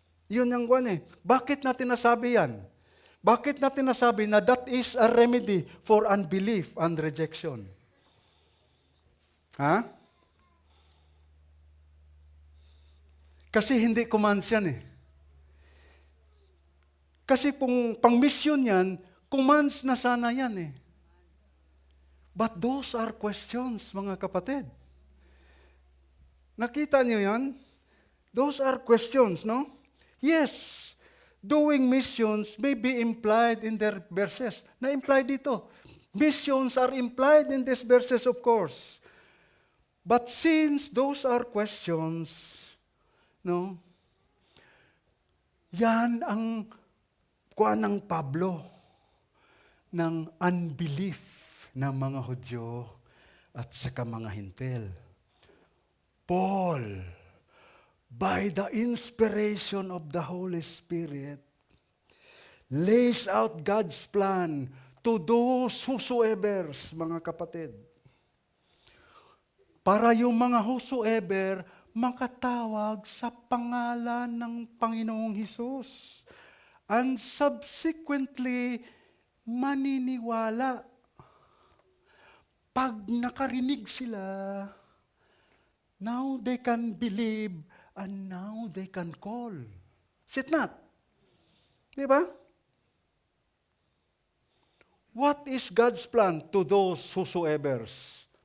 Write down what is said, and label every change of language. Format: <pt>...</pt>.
<tl>Yun ang Bakit natin nasabi yan? Bakit natin nasabi na</tl> <en>that is a remedy for unbelief and rejection? Ha?</en> <tl>Kasi hindi commands yan eh. Kasi pang mission yan, commands na sana yan eh.</tl> <en>But those are questions,</en> <tl>mga kapatid. Nakita niyo yan?</tl> <en>Those are questions, no? Yes, doing missions may be implied in their verses. Na-implied dito. Missions are implied in these verses, of course. But since those are questions, no?</en> <tl>Yan ang ng Pablo ng unbelief ng mga Hudyo at saka mga Hintil.</tl> <en>Paul, by the inspiration of the Holy Spirit, lays out God's plan to those whosoever,</en> <tl>mga kapatid. Para yung mga whosoever makatawag sa pangalan ng Panginoong Hesus</tl> <en>and subsequently</en> <tl>maniniwala.</tl> <en>Pag nakarinig sila, now they can believe and now they can call. Is it not?</en> <tl>Di ba?</tl> <en>What is God's plan to those whosoevers?</en>